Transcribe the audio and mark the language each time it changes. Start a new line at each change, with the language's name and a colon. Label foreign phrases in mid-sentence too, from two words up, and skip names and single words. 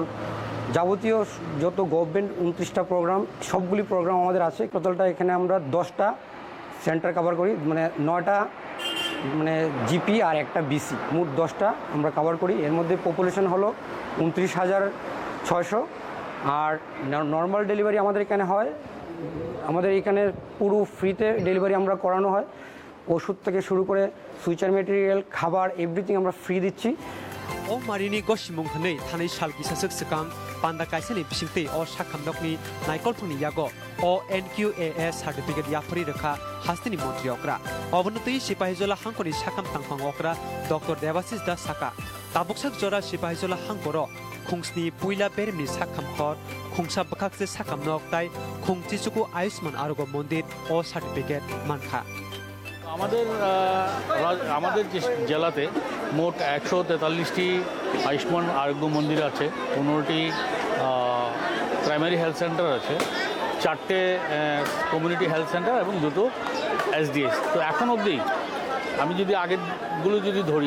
Bangla: যাবতীয় যত গভর্নমেন্ট 29টা প্রোগ্রাম সবগুলি প্রোগ্রাম আমাদের আছে টোটালটা এখানে আমরা 10টা সেন্টার কভার করি মানে 9টা মানে জিপি আর একটা বিসি মোট 10টা আমরা কভার করি এর মধ্যে পপুলেশন হলো 29,600 আর
English: normal delivery
Bangla: আমাদের এখানে হয় আমাদের এখানে পুরো ফ্রিতে ডেলিভারি আমরা করানো হয় ওষুধ থেকে শুরু করে
English: suture material
Bangla: খাবার এভরিথিং আমরা ফ্রি দিচ্ছি
Kok Borok: अ मारिनि गसिमुं हनै थानाय साल किसासुक सिगां पान्दा काइसेनि बिसिंतै अ साखामनकनि नायकलफुंनि यागो अ NQAS सार्टिफिकेट याफरि रेखा हास्तिनि मन्त्रि अक्रा अबनतै सिपाहिजला हांखनि साखाम तांफां अक्रा डक्टर देवाशिष दास साका ताबुकसाक जरा सिपाहिजला हांखरो खुंसनि पुइला बेरेमनि साखामखर खुंसा बखाकसे साखामनक ताइ खुंचिचुकु आयुष्मान आरोग्य मन्दिर अ सार्टिफिकेट मानखा
Bangla: আমাদের জেলাতে মোট 143টি আয়ুষ্মান আরোগ্য মন্দির আছে 15টি
English: primary health center
Bangla: আছে 4টে
English: community health center
Bangla: এবং 2টো SDS তো এখন অবধি আমি যদি আগেরগুলো যদি ধরি